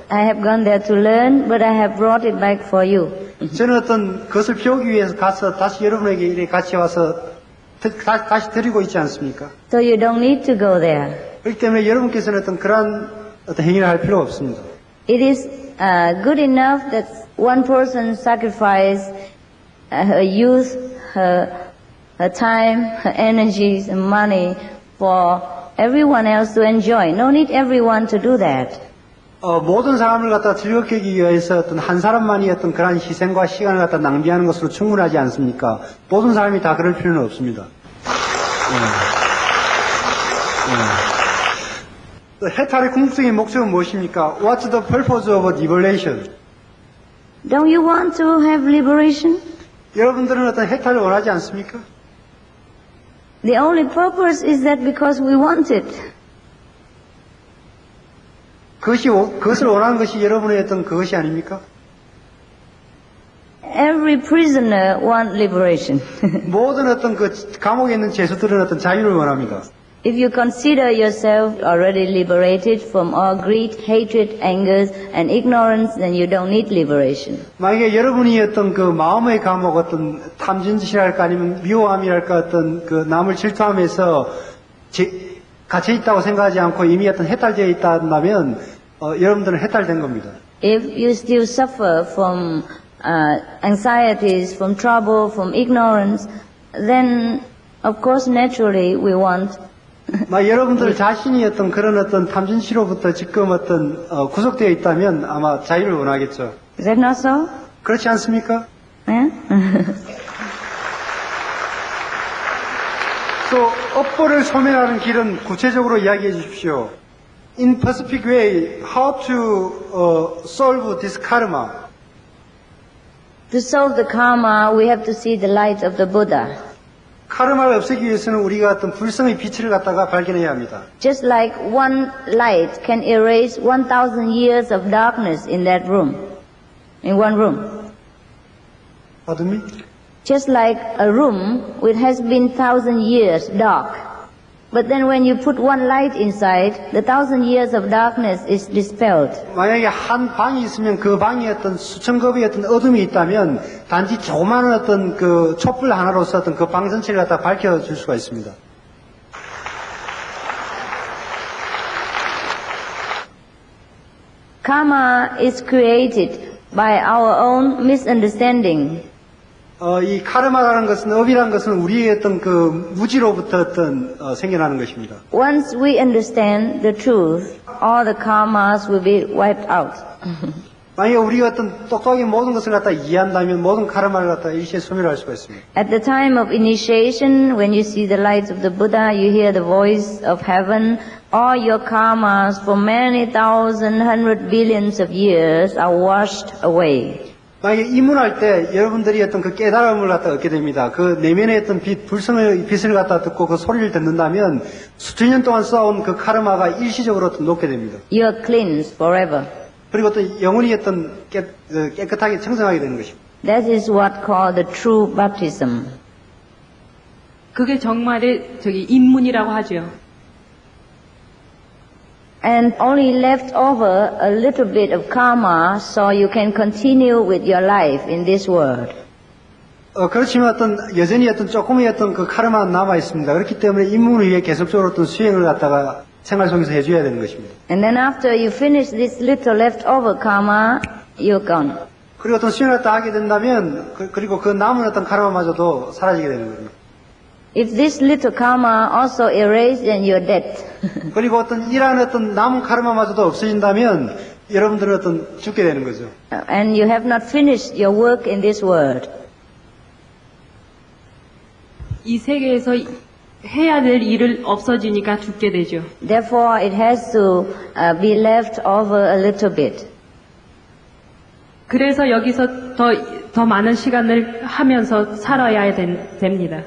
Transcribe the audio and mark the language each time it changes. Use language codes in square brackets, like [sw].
[en] I have gone there to learn, but I have brought it back for you. [ko] 저는 그것을 배우기 위해서 가서 다시 여러분에게 같이 와서 다시 드리고 있지 않습니까? [en] So you don't need to go there. [ko] 그렇기 때문에 여러분께서는 그러한 행위를 할 필요가 없습니다. [en] It is good enough that one person sacrificed her youth, her time, her energies and money for everyone else to enjoy. No need everyone to do that. [ko] 모든 사람을 갖다 즐겁게 하기 위해서 한 사람만이 그러한 희생과 시간을 갖다 낭비하는 것으로 충분하지 않습니까? 모든 사람이 다 그럴 필요는 없습니다. 해탈의 궁극적인 목적은 무엇입니까? [en] What's the purpose of liberation? Don't you want to have liberation? [ko] 여러분들은 해탈을 원하지 않습니까? [en] The only purpose is that because we want it. [ko] 그것을 원하는 것이 여러분의 그것이 아닙니까? [en] Every prisoner wants liberation. [ko] 모든 감옥에 있는 죄수들은 자유를 원합니다. [en] If you consider yourself already liberated from all greed, hatred, anger, and ignorance, then you don't need liberation. [ko] 만약에 여러분이 그 마음의 감옥 탐진짓이랄까 아니면 미워함이랄까 그 남을 질투하면서 갇혀 있다고 생각하지 않고 이미 어떤 해탈되어 있다면 여러분들은 해탈된 겁니다. [en] If you still suffer from anxieties, from trouble, from ignorance, then of course naturally we want [ko] 여러분들 자신이 어떤 그런 어떤 탐진치로부터 지금 어떤 구속되어 있다면 아마 자유를 원하겠죠. [en] Is that not so? [ko] 그렇지 않습니까? [en] Yeah? [ko] 업보를 소멸하는 길은 구체적으로 이야기해 주십시오. [en] In Pacific way, how to solve this karma? To solve the karma, we have to see the light of the Buddha. [ko] 카르마를 없애기 위해서는 우리가 어떤 불성의 빛을 갖다가 발견해야 합니다. [en] Just like one light can erase 1,000 years of darkness in that room, in one room. Pardon me? Just like a room which has been 1,000 years dark. But then when you put one light inside, the 1,000 years of darkness is dispelled. [ko] 만약에 한 방이 있으면 그 방에 어떤 수천 급의 어떤 어둠이 있다면 단지 조그마한 어떤 그 촛불 하나로서 어떤 그 방 전체를 갖다 밝혀줄 수가 있습니다. [en] Karma is created by our own misunderstanding. [ko] 이 카르마라는 것은 업이라는 것은 우리의 어떤 그 무지로부터 어떤 생겨나는 것입니다. [en] Once we understand the truth, all the karmas will be wiped out. [ko] 만약에 우리가 어떤 똑똑하게 모든 것을 갖다 이해한다면 모든 카르마를 갖다 일시에 소멸할 수가 있습니다. [en] At the time of initiation, when you see the light of the Buddha, you hear the voice of heaven, all your karmas for many thousand, hundred billions of years are washed away. [ko] 만약에 입문할 때 여러분들이 어떤 그 깨달음을 갖다 얻게 됩니다. 그 내면의 어떤 빛, 불성의 빛을 갖다 듣고 그 소리를 듣는다면 수천 년 동안 쌓아온 그 카르마가 일시적으로 어떤 녹게 됩니다. [en] You are cleansed forever. [ko] 그리고 또 영혼이 어떤 깨끗하게 청정하게 되는 것입니다. [en] That is what called the true baptism. [ko] 그게 정말의 입문이라고 하죠. [en] And only left over a little bit of karma so you can continue with your life in this world. [ko] 그렇지만 여전히 조금의 그 카르마가 남아 있습니다. 그렇기 때문에 입문을 위해 계속적으로 어떤 수행을 갖다가 생활 속에서 해줘야 되는 것입니다. [en] And then after you finish this little leftover karma, you're gone. [ko] 그리고 어떤 수행을 갖다 하게 된다면 그리고 그 남은 어떤 카르마마저도 사라지게 되는 겁니다. [en] If this little karma also erased, then you're dead. [ko] 그리고 이러한 남은 카르마마저도 없어진다면 여러분들은 죽게 되는 거죠. [en] And you have not finished your work in this world. [ko] 이 세계에서 해야 될 일을 없어지니까 죽게 되죠. [en] Therefore, it has to be left over a little bit. [ko] 그래서 여기서 더 많은 시간을 하면서 살아야 됩니다.